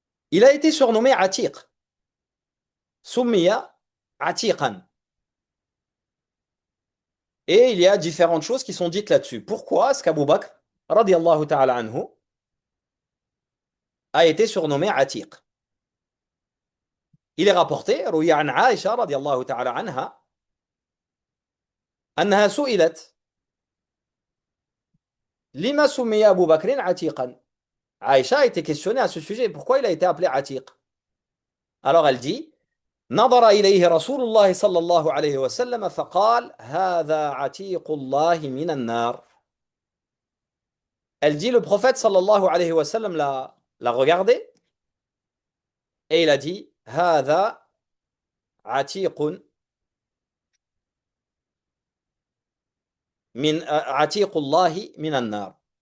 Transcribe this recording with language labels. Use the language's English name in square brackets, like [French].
[French] Il a été surnommé Atiq. [Arabic] Summiya Atiqan. [French] Et il y a différentes choses qui sont dites là-dessus. Pourquoi est-ce qu'Abu Bakr, radiallahu ta'ala anhu, a été surnommé Atiq? Il est rapporté, [Arabic] روي عن عائشة رضي الله تعالى عنها أنها سئلت لما سمي أبو بكر عتيقا. [French] Aïcha a été questionnée à ce sujet. Pourquoi il a été appelé Atiq? Alors elle dit [Arabic] نظر إليه رسول الله صلى الله عليه وسلم فقال هذا عتيق الله من النار. [French] Elle dit le prophète sallallahu alayhi wa sallam l'a regardé et il a dit [Arabic] هذا عتيق من عتيق الله من النار.